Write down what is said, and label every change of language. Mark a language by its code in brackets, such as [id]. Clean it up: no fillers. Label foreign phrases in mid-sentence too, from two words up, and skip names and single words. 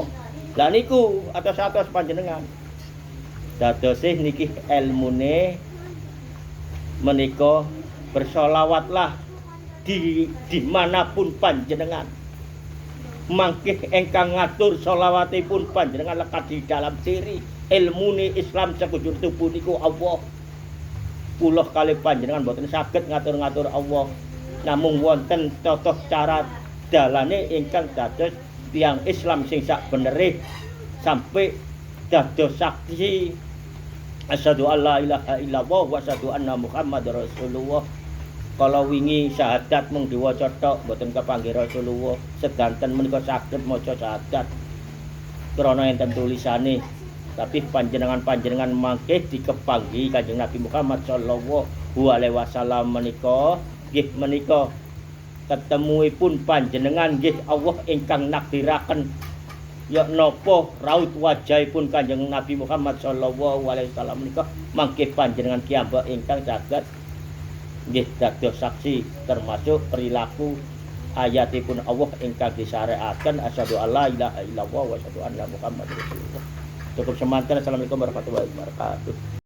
[jv] Lah niku atos-atos panjenengan. Dadose niki ilmune menika [id] bersolawatlah dimanapun [jv] panjenengan. Mangke engkang ngatur solawatipun panjenengan [id] lekat di dalam diri. [jv] Ilmune Islam [id] sekujur tubuh [jv] niku Allah. Kula kalih panjenengan boten saged ngatur-ngatur Allah. Namung wonten tata cara dalane ingkang dados tiyang Islam sing sak benere sampai dados saksi [ar] أشهد أن لا إله إلا الله وأشهد أن محمدا رسول الله. [jv] Kalau wingi syahadat mung diwaca tok mboten kepanggih Rasulullah. Sedanten menika saged maca syahadat krana enten tulisane. Tapi panjenengan mangke dikepanggi Kanjeng Nabi Muhammad [ar] صلى الله عليه وسلم [jv] menika nggih menika ketemuipun panjenengan nggih Allah ingkang nakdiraken ya napa raut wajahipun Kanjeng Nabi Muhammad [ar] صلى الله عليه وسلم [jv] menika mangke panjenengan kiambak ingkang saged nggih dados saksi termasuk perilaku ayatipun Allah ingkang disyariatkan [ar] أشهد أن لا إله إلا الله وأشهد أن محمدا رسول الله. [jv] Cukup semanten. [ar] السلام عليكم ورحمة الله وبركاته.